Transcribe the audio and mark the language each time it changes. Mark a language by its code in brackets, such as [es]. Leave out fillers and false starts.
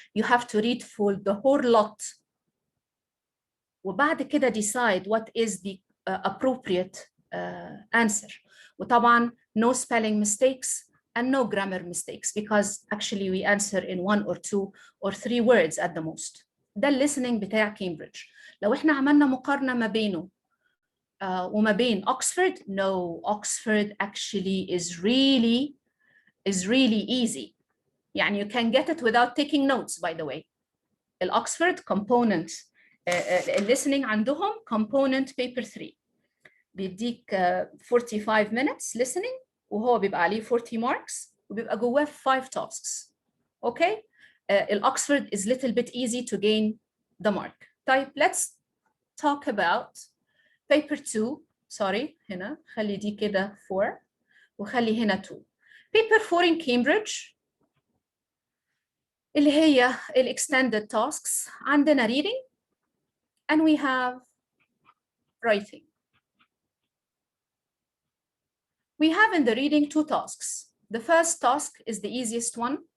[en] You have to read for the whole lot. [ar] وبعد كده [en] decide what is the appropriate answer. وطبعا no spelling mistakes and no grammar mistakes, because actually we answer in 1 or 2 or 3 words at the most. [ar] ده listening بتاع كامبريدج. لو احنا عملنا مقارنة ما بينه وما بين [en] Oxford, no, Oxford actually is really easy. يعني you can get it without taking notes, by the way. الأكسفورد component listening عندهم component paper 3 بيديك 45 minutes listening [ar] وهو بيبقى عليه [en] 40 marks وبيبقى جواه 5 tasks. Okay? الأكسفورد is little bit easy to gain the mark. [ar] طيب, [en] let's talk about paper 2. [ar] sorry, هنا خلي دي كده 4 وخلي هنا 2. [en] paper 4 in Cambridge [ar] اللي هي [en] extended tasks. عندنا reading and we have writing. We have in the reading 2 tasks. The first task is the easiest one.